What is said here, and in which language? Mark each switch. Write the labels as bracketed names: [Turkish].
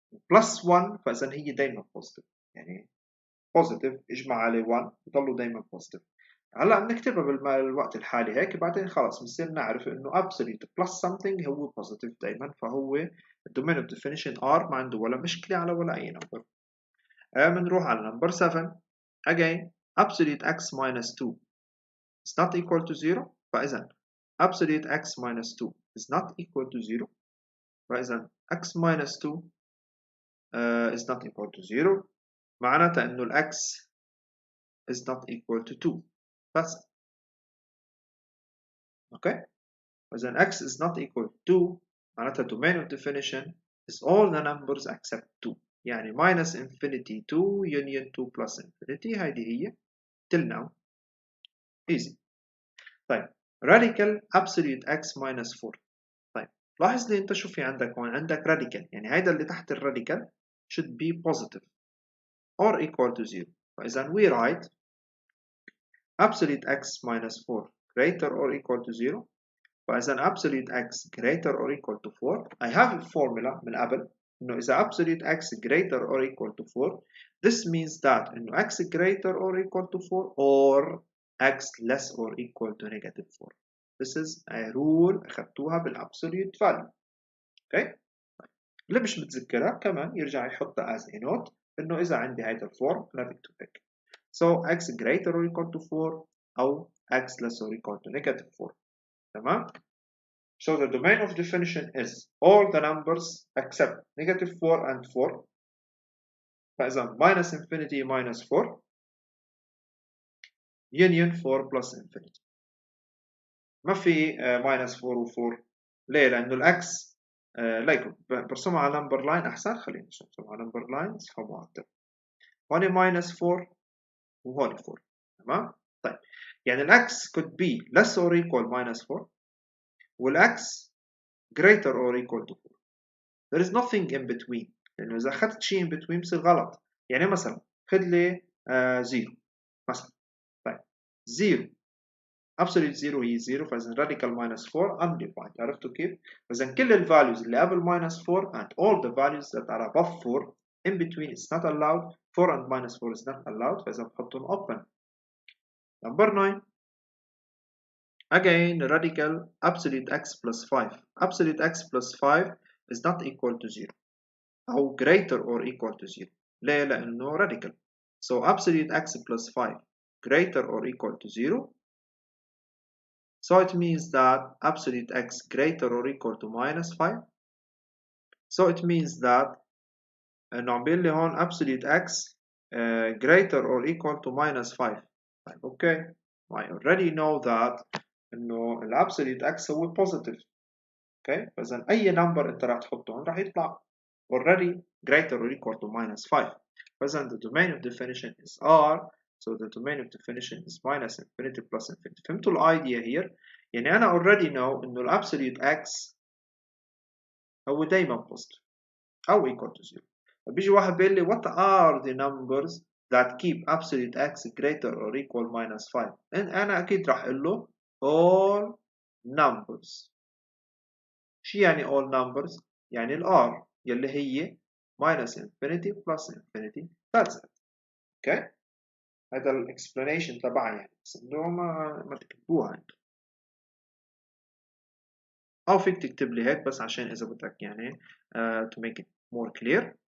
[Arabic] بلس 1 فاذا هي دايما بوزيتيف يعني بوزيتيف اجمع عليه 1 بضلوا دايما بوزيتيف هلا بنكتبها بالوقت الحالي هيك بعدين خلص بنصير نعرف انه [English] absolute plus something [Arabic] هو positive دائما فهو [English] domain of definition R [Arabic] ما عنده ولا مشكلة على ولا أي نمبر بنروح على نمبر 7 [English] again absolute x minus 2 is not equal to 0 [Arabic] فإذا [English] absolute x minus 2 is not equal to 0. فإذا x minus 2 is not equal to 0. [Arabic] معناتها إنه [English] x is not equal to 2 بس. okay. فإذا x is not equal to 2 معناتها domain of definition is all the numbers except 2. يعني minus infinity 2 union 2 plus infinity. هذه هي till now easy. طيب radical absolute x minus 4. [Arabic] طيب لاحظ لي انت شو في عندك هون. عندك radical يعني هيدا اللي تحت الراديكال [English] should be positive or equal to 0. فإذا we write absolute x minus 4 greater or equal to 0. فإذا absolute x greater or equal to 4 I have a formula [Arabic] من قبل إنه إذا [English] absolute x greater or equal to 4 this means that إنه x greater or equal to 4 or x less or equal to negative 4. This is a rule [Arabic] أخذتوها بالabsolute value. [English] okay. [Arabic] اللي مش متذكرها كمان يرجع يحطها [English] as a note [Arabic] إنه إذا عندي هيدا الفورم أنا بكتب هيك. [English] So x greater or equal to 4 أو x less or equal to negative 4. تمام. So the domain of definition is all the numbers except negative 4 and 4. فإذا minus infinity minus 4 union 4 plus infinity. [Arabic] ما في minus 4 و 4. ليه؟ لأنه الأكس ليكم برسمها على number line أحسن. خلينا نرسمها على number line تفهموا أكثر. هون minus 4 وهون 4. [English] تمام؟ طيب يعني الأكس could be less or equal minus 4 والأكس greater or equal to 4. There is nothing in between. [Arabic] لأنه إذا أخذت شيء [English] in between [Arabic] بصير غلط. يعني مثلا خذ لي 0 مثلا. [English] طيب 0 absolute 0 هي 0 فإذا radical minus 4 undefined. [Arabic] عرفتوا كيف؟ فإذا [English] كل ال values اللي قبل minus 4 and all the values that are above 4 in between is not allowed. 4 and minus 4 is not allowed. [Arabic] فإذا بحطهم open. [English] Number 9. Again radical absolute x plus 5. Absolute x plus 5 is not equal to 0. أو greater or equal to 0. [Arabic] ليه؟ لأنه radical. [English] So absolute x plus 5 greater or equal to 0. So it means that absolute x greater or equal to minus 5. So it means that [Arabic] إنه عم بيقول لي هون [English] absolute x greater or equal to minus 5. طيب okay. I already know that إنه absolute x هو positive. okay. [Arabic] فإذا أي number أنت راح تحطه هون راح يطلع [English] already greater or equal to minus 5. فإذا the domain of definition is R. So the domain of definition is minus infinity plus infinity. فهمتوا الidea here؟ يعني أنا already know إنه absolute x هو دايما positive أو equal to 0. فبيجي واحد بيقول لي what are the numbers that keep absolute x greater or equal minus 5؟ [Arabic] أنا أكيد راح أقول له [English] all numbers. شو يعني all numbers؟ يعني R يلي هي minus infinity plus infinity. That's it. okay. [Arabic] هذا الاكسبلانيشن تبعها يعني بس انه ما تكتبوها انتم او فيك تكتب لي هيك بس عشان اذا بدك يعني [English] to make it more clear.